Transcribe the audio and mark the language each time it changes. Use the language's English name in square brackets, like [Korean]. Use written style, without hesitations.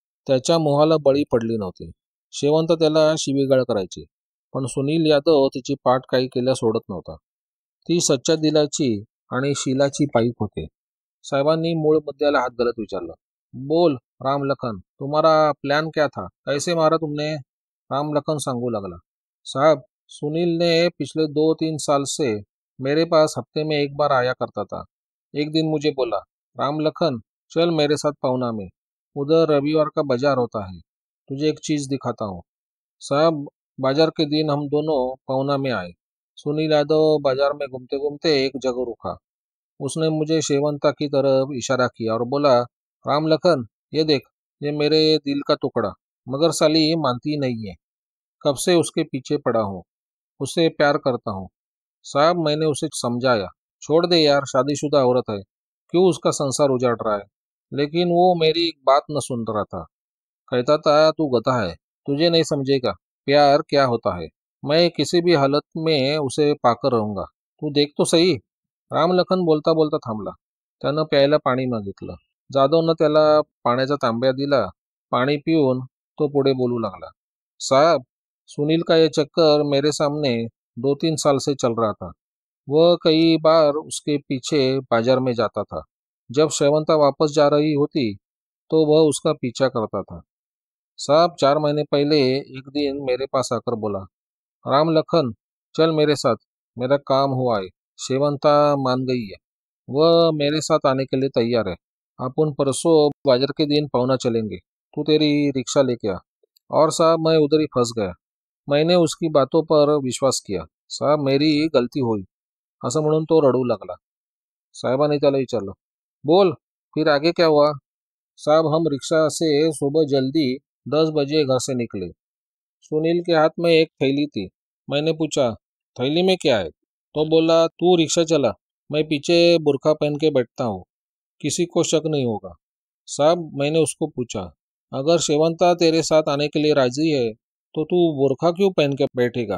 [Marathi] त्याच्या मोहाला बळी पडली नव्हती. शेवंत त्याला शिवीगाळ करायची, पण सुनील यादव तिची पाठ काही केल्या सोडत नव्हता. ती सच्च्या दिलाची आणि शीलाची पाईप होते. साहेबांनी मूळ मुद्द्याला हात घालत विचारलं, बोल रामलखन, [Hindi] तुम्हारा प्लान क्या था, कैसे मारा तुमने? [Marathi] रामलखन सांगू लागला, [Hindi] साहब, सुनील ने पिछले 2-3 साल से मेरे पास हफ्ते में 1 बार आया करता था. एक दिन मुझे बोला, रामलखन चल मेरे साथ पहुना में, उधर रविवार का बाजार होता है, तुझे एक चीज दिखाता हूँ. साहब, बाजार के दिन हम दोनों पहुना में आए. सुनील यादव बाजार में घूमते घूमते एक जगह रुका. उसने मुझे शेवंता की तरफ इशारा किया और बोला, रामलखन ये देख, ये मेरे दिल का टुकड़ा, मगर साली मानती नहीं है. कब से उसके पीछे पड़ा हूँ, उससे प्यार करता हूँ. साहब, मैंने उसे समझाया, छोड़ दे यार, शादीशुदा औरत है, क्यों उसका संसार उजाड़ रहा है. लेकिन वो मेरी एक बात न सुन रहा था. कहता था तू गधा है, तुझे नहीं समझेगा प्यार क्या होता है. मैं किसी भी हालत में उसे पाकर रहूंगा, तू देख तो सही. [Marathi] रामलखन बोलता बोलता थांबला. त्यानं प्यायला पाणी मागितलं. जाधवनं त्याला पाण्याचा तांब्या दिला. पाणी पिऊन तो पुढे बोलू लागला, [Hindi] साहब, सुनील का ये चक्कर मेरे सामने 2-3 साल से चल रहा था. वह कई बार उसके पीछे बाजार में जाता था. जब शेवंता वापस जा रही होती तो वह उसका पीछा करता था. साहब, 4 महीने पहले एक दिन मेरे पास आकर बोला, रामलखन चल मेरे साथ, मेरा काम हुआ है. शेवंता मान गई है, वह मेरे साथ आने के लिए तैयार है. अपन परसों बाजार के दिन पहुना चलेंगे, तू तेरी रिक्शा लेके आ. और साहब, मैं उधर ही फंस गया. मैंने उसकी बातों पर विश्वास किया. साहब, मेरी गलती हुई, [Marathi] असं म्हणून तो रडू लागला. साहेबांनी त्याला विचारलं, [Hindi] बोल फिर आगे क्या हुआ. साहब, हम रिक्शा से सुबह जल्दी 10 बजे घर से निकले. सुनील के हाथ में एक थैली थी. मैंने पूछा, थैली में क्या है. तो बोला, तू रिक्शा चला, मैं पीछे बुर्का पहन के बैठता हूँ, किसी को शक नहीं होगा. साहब, मैंने उसको पूछा, अगर शेवंता तेरे साथ आने के लिए राजी है तो तू बुर्खा क्यों पहन के बैठेगा.